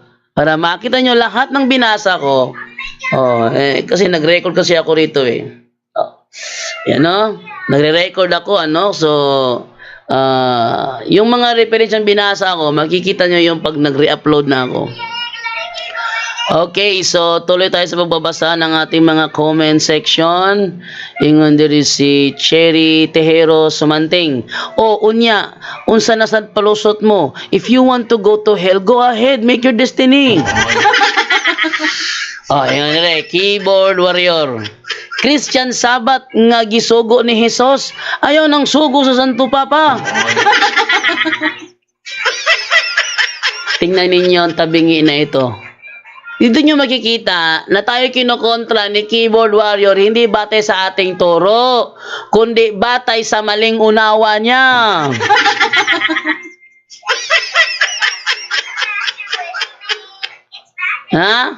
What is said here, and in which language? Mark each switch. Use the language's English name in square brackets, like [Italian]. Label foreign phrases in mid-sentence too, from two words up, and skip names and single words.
[Filipino] Para makita nyo lahat ng binasa ko. Kasi nag-record kasi ako rito eh. Yan o. Nagre-record ako So, yung mga referensyang binasa ko, makikita nyo yung pag nag-re-upload na ako. Okay, so tuloy tayo sa pagbabasa ng ating mga [English] comment section. [Cebuano] Ingon diri si Cherry Tejero Sumanting. Unya, unsa na sad palusot mo? [English] If you want to go to hell, go ahead, make your destiny. [Cebuano] Ingon diri, Keyboard Warrior. Christian Sabat nga gisugo ni Jesus, ayaw nang sugo sa Santo Papa. [Filipino] Tingnan ninyo ang tabingi na ito. Dito nyo makikita na tayo kinokontra ni Keyboard Warrior hindi batay sa ating turo, kundi batay sa maling unawa niya. Ha?